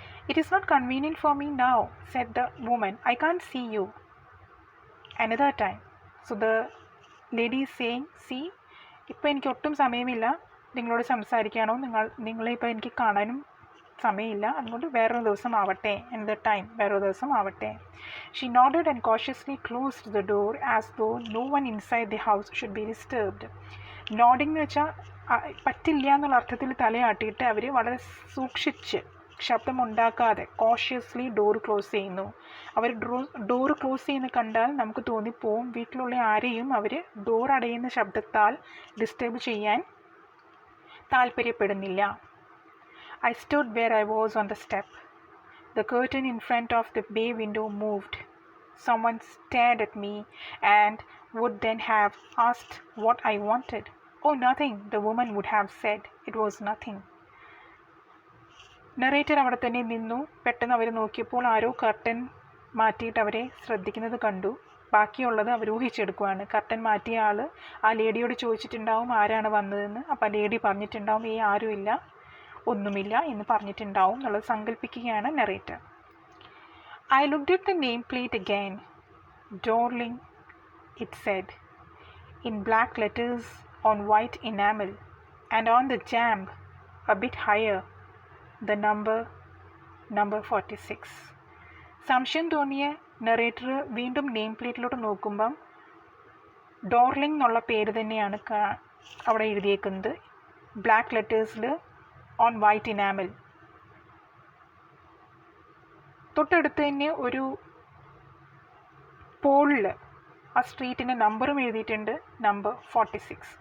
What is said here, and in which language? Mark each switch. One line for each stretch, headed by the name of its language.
English: It is not convenient for me now, said the woman. I can't see you another time. So the lady is saying, see,
Malayalam: ഇപ്പോൾ എനിക്ക് ഒട്ടും സമയമില്ല നിങ്ങളോട് സംസാരിക്കാനോ നിങ്ങളെ ഇപ്പോൾ എനിക്ക് കാണാനും സമയമില്ല, അതുകൊണ്ട് വേറൊരു ദിവസം ആവട്ടെ,
English: another time,
Malayalam: വേറൊരു ദിവസം ആവട്ടെ.
English: She nodded and cautiously closed the door as though no one inside the house should be disturbed.
Malayalam: Nodding എന്ന് വെച്ചാൽ പറ്റില്ല എന്നുള്ള അർത്ഥത്തിൽ തലയാട്ടിയിട്ട് അവർ വളരെ സൂക്ഷിച്ച് ശബ്ദമുണ്ടാക്കാതെ കോഷ്യസ്ലി ഡോർ ക്ലോസ് ചെയ്യുന്നു. അവർ ഡോർ ക്ലോസ് ചെയ്യുന്ന കണ്ടാൽ നമുക്ക് തോന്നിപ്പോവും വീട്ടിലുള്ള ആരെയും അവർ ഡോർ അടയുന്ന ശബ്ദത്താൽ ഡിസ്റ്റർബ് ചെയ്യാൻ താല്പര്യപ്പെടുന്നില്ല.
English: I stood where I was on the step. The curtain in front of the bay window moved. Someone stared at me and would then have asked what I wanted. Oh, nothing, the woman would have said. It was nothing.
Malayalam: Narrator അവിടെ തന്നെ നിന്നു. പെട്ടെന്ന് അവർ നോക്കിയപ്പോൾ ആരോ curtain മാറ്റിയിട്ട് അവരെ ശ്രദ്ധിക്കുന്നത് കണ്ടു. ബാക്കിയുള്ളത് അവർ ഊഹിച്ചെടുക്കുകയാണ്. കർട്ടൻ മാറ്റിയ ആൾ ആ ലേഡിയോട് ചോദിച്ചിട്ടുണ്ടാവും ആരാണ് വന്നതെന്ന്. അപ്പോൾ ആ ലേഡി പറഞ്ഞിട്ടുണ്ടാവും ആരുമില്ല, ഒന്നുമില്ല എന്ന് പറഞ്ഞിട്ടുണ്ടാവും എന്നുള്ളത് സങ്കല്പിക്കുകയാണ് narrator.
English: I looked at the nameplate again. Dorling, it said, in black letters on white enamel, and on the jamb, a bit higher, the number 46.
Malayalam: സംശയം തോന്നിയ നറേറ്റർ വീണ്ടും നെയിം പ്ലേറ്റിലോട്ട് നോക്കുമ്പം ഡോർലിംഗ് എന്നുള്ള പേര് തന്നെയാണ് അവിടെ എഴുതിയേക്കുന്നത്.
English: Black ലെറ്റേഴ്സിൽ on white enamel.
Malayalam: തൊട്ടടുത്ത് തന്നെ ഒരു പോളിൽ ആ സ്ട്രീറ്റിൻ്റെ നമ്പറും എഴുതിയിട്ടുണ്ട്, നമ്പർ 46.